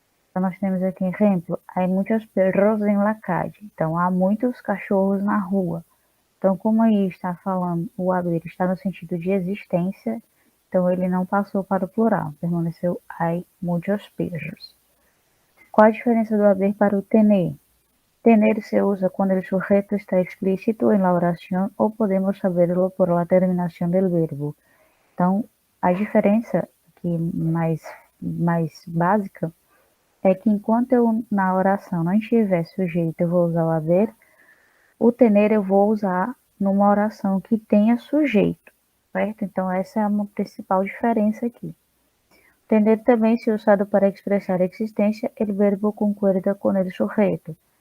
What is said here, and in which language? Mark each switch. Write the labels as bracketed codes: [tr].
[pt] Então, nós temos aqui exemplo: há muitos [es] perros em la calle. [pt] Então, há muitos cachorros na rua. Então, como aí está falando, o haver está no sentido de existência, então ele não passou para o plural, permaneceu há muitos perros. Qual a diferença do haver para o tener? [es] Tener se usa cuando el sujeto está explícito en la oración ou podemos saberlo por la terminación del verbo. [pt] Então, a diferença aqui mais básica é que enquanto eu na oração não tiver sujeito, eu vou usar o haver, o tener eu vou usar numa oração que tenha sujeito, certo? Então, essa é uma principal diferença aqui. Tener também se usado para expressar existência, [es] el verbo concuerda con el sujeto.